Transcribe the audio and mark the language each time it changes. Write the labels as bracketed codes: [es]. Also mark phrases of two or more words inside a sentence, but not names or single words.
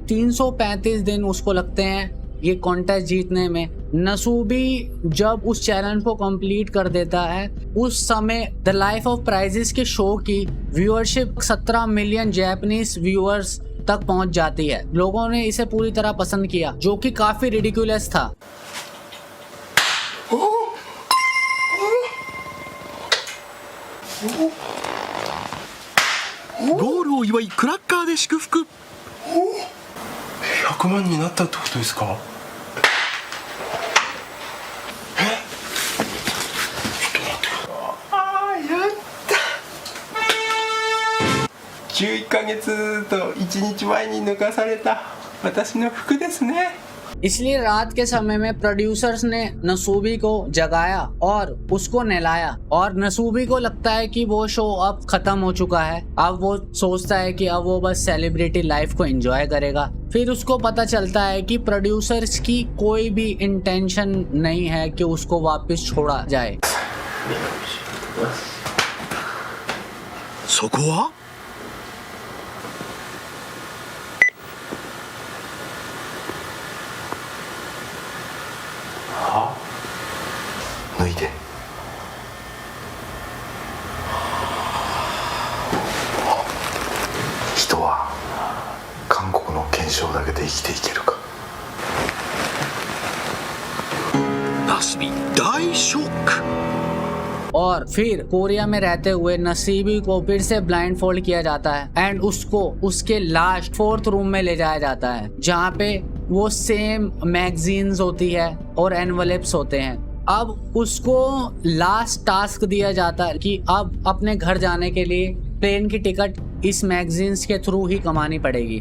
[hi] 335 दिन उसको लगते हैं ये कॉन्टेस्ट जीतने में। नसूबी जब उस चैलेंज को कंप्लीट कर देता है, उस समय द लाइफ ऑफ प्राइजेस के शो की व्यूअरशिप 17 [en] million Japanese viewers [hi] तक पहुंच जाती है। लोगों ने इसे पूरी तरह पसंद किया, जो कि काफी रिडिकुलस था। [ja] ゴールを祝いクラッカーで祝福。 100万になったってことですか？11ヶ月と1日前に脱がされた私の服ですね。 [hi] इसलिए रात के समय में प्रोड्यूसर्स ने नसूबी को जगाया और उसको नहलाया, और नसूबी को लगता है कि वो शो अब खत्म हो चुका है। अब वो सोचता है कि अब वो बस [en] celebrity life [hi] को एंजॉय करेगा। फिर उसको पता चलता है कि प्रोड्यूसर्स की कोई भी इंटेंशन नहीं है कि उसको वापस छोड़ा जाए। [ja] そこは脱いで。人は韓国の憲章だけで生きていけるか。ナスビ大ショック。 [hi] और फिर कोरिया में रहते हुए नसीबी को फिर से [en] blind fold [hi] किया जाता है एंड उसको उसके [en] last 4th room [hi] में ले जाया जाता है, जहाँ पे वो [en] same magazines [hi] होती है और एनवलप्स होते हैं। अब उसको लास्ट टास्क दिया जाता है कि अब अपने घर जाने के लिए प्लेन की टिकट इस मैगजीन्स के थ्रू ही कमानी पड़ेगी।